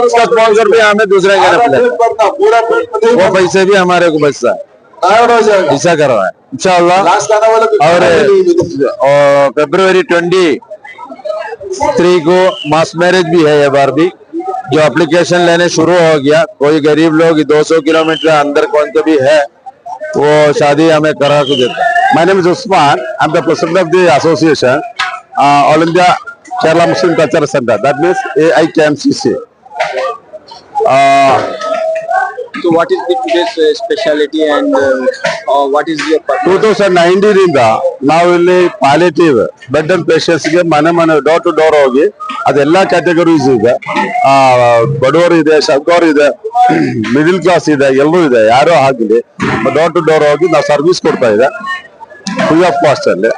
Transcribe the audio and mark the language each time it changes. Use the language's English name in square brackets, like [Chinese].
[Hindi] उसका स्पॉन्सर भी हमें दूसरे का प्लेट, वो पैसे भी हमारे को बचता है, ऐसा कर रहा है इंशाल्लाह। और फरवरी 23 को मास मैरिज भी है ये बार भी, जो एप्लीकेशन लेने शुरू हो गया। कोई गरीब लोग 200 किलोमीटर अंदर कौन तो भी है वो शादी हमें करा के देता है। [English] My name is Usman. I'm the president of the association, All India Kerala Muslim Cultural Center. That means AIKMCC. So what is the today's speciality and what is your purpose? [Kannada] 2019 ರಿಂದ ನಾವು ಇಲ್ಲಿ ಪಾಲಿಯೇಟಿವ್ ಬೆಡ್ ಅಂಡ್ ಪೇಷಂಟ್ಸ್ ಗೆ ಮನೆ door to door ಹೋಗಿ ಅದೆಲ್ಲಾ categories ಇದೆ, ಬಡವರು ಇದೆ, ಶಬ್ದವರು ಇದೆ, ಮಿಡಿಲ್ ಕ್ಲಾಸ್ ಇದೆ, ಎಲ್ಲರೂ ಇದೆ, ಯಾರೋ ಆಗಲಿ ಡೋರ್ ಟು ಡೋರ್ ಹೋಗಿ ನಾವು ಸರ್ವಿಸ್ ಕೊಡ್ತಾ ಇದೆ ಫ್ರೀ ಆಫ್ ಕಾಸ್ಟ್ ಅಲ್ಲಿ.